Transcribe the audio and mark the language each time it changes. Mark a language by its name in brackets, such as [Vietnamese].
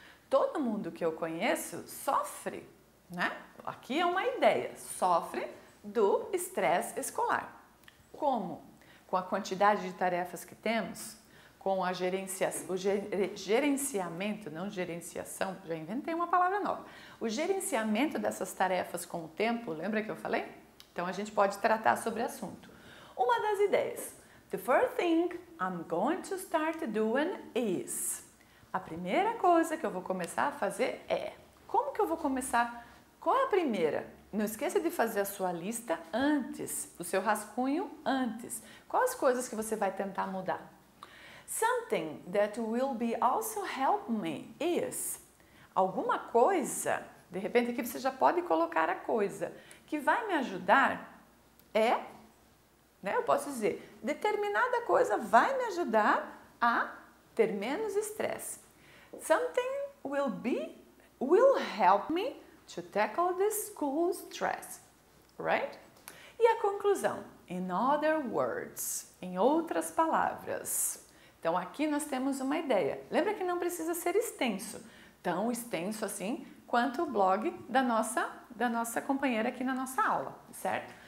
[Portuguese] Todo mundo que eu conheço sofre, né? Aqui é uma ideia, sofre do estresse escolar. Como? Com a quantidade de tarefas que temos, com a gerenciamento, não gerenciação, já inventei uma palavra nova. O gerenciamento dessas tarefas com o tempo, lembra que eu falei? Então a gente pode tratar sobre o assunto. Uma das ideias. [English] The first thing I'm going to start doing is. [Portuguese] A primeira coisa que eu vou começar a fazer é. Como que eu vou começar? Qual é a primeira? Não esqueça de fazer a sua lista antes, o seu rascunho antes. Quais coisas que você vai tentar mudar? [English] Something that will be also help me is. [Portuguese] Alguma coisa, de repente aqui você já pode colocar a coisa, que vai me ajudar é, né, eu posso dizer, determinada coisa vai me ajudar a ter menos estresse. [English] Something will help me to tackle the school stress, right? [Portuguese] E a conclusão, [English] in other words, [Portuguese] em outras palavras. Então aqui nós temos uma ideia. Lembra que não precisa ser extenso, tão extenso assim quanto o blog da nossa companheira aqui na nossa aula, certo?